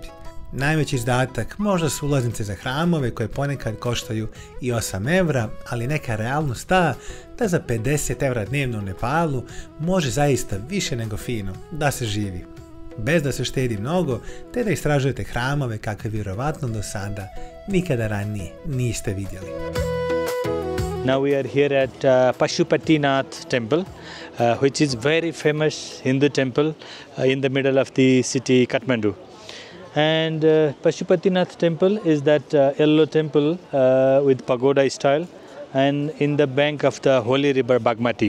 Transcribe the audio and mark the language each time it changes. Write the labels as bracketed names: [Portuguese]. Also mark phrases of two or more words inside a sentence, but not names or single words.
[Bosnian] Najveći izdatak možda su ulaznice za hramove koje ponekad koštaju i 8 evra, ali neka realnost ta da za 50 evra dnevno u Nepalu može zaista više nego fino da se živi, bez da se štedi mnogo, te da istražujete hramove kakve vjerovatno do sada nikada ranije niste vidjeli. [English] Now we are here at Pashupatinath temple, which is very famous Hindu temple in the middle of the city Kathmandu. And Pashupatinath temple is that yellow temple with pagoda style, and in the bank of the holy river Bagmati.